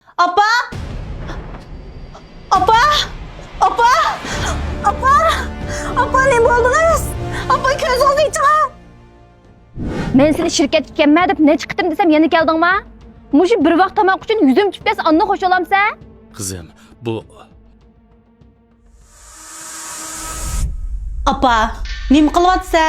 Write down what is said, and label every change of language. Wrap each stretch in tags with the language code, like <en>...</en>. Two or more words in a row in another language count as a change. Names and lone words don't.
<uz>Apa! Apa! Apa! Apa! Apa ne bo'ldingiz? Apa ko'zingizni chiqar. Men seni shirkatga kelma deb necha qitim desam yana keldingmi? Mushu bir vaqt tomoq uchun yuzim tushib ketsa onni qo'sha olamsan? Qizim, bu Apa, nima qilyapsan?</uz>